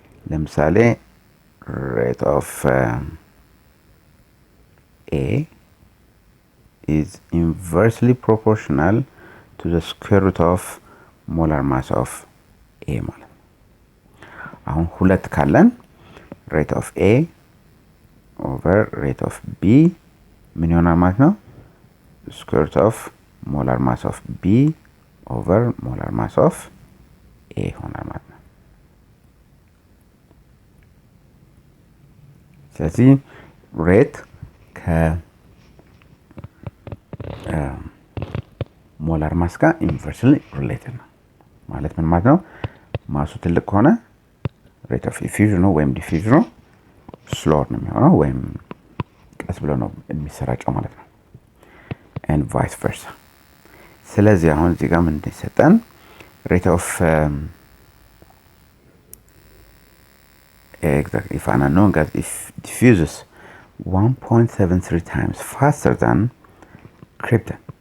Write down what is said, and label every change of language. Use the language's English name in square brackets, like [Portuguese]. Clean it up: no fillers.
[Amharic] ለምሳሌ [English] rate of A is inversely proportional to the square root of molar mass of A [Amharic] ማለት ነው። አሁን ሁለት ካለን [English] rate of A over rate of B [Amharic] ምን ይሆናል ማለት ነው? [English] square root of molar mass of B over molar mass of A [Amharic] ይሆናል ማለት ነው። ስለዚህ ሬት ከሞላር ማስ ጋር ኢንቨርስሊ ሪሌትድ ነው ማለት ምን ማለት ነው? ማሱ ትልቅ ከሆነ ሬት ኦፍ ኢፊዥኑ ወይም ዲፊዥኑ ስሎር ነው የሚሆነው ወይም ቀስ ብሎ ነው የሚሰራጨው ማለት ነው። [English] and vice versa. [Amharic] ስለዚህ አሁን እዚህ ጋር ምን እንደሰጠን [English] ሬት ኦፍ exactly if an unknown gas diffuses 1.73 times faster than krypton.